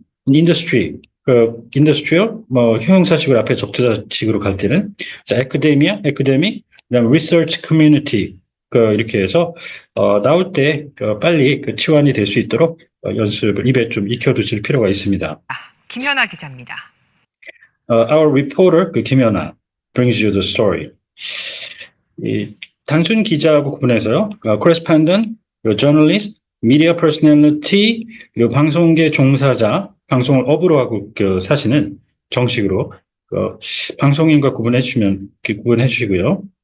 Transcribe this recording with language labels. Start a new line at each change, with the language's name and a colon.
Korean: industry, industrial, 형용사식으로 앞에 접두사식으로 갈 때는 academia, academic, 그다음 research community. 이렇게 해서, 나올 때, 빨리 치환이 될 수 있도록, 연습을 입에 좀 익혀두실 필요가 있습니다. 김연아 기자입니다.
English: Our reporter, 김연아, brings you the story.
Korean: 이 단순 기자하고 구분해서요, correspondent, journalist, media personality, 그리고 방송계 종사자, 방송을 업으로 하고 사시는 정식으로, 방송인과 구분해 주시고요.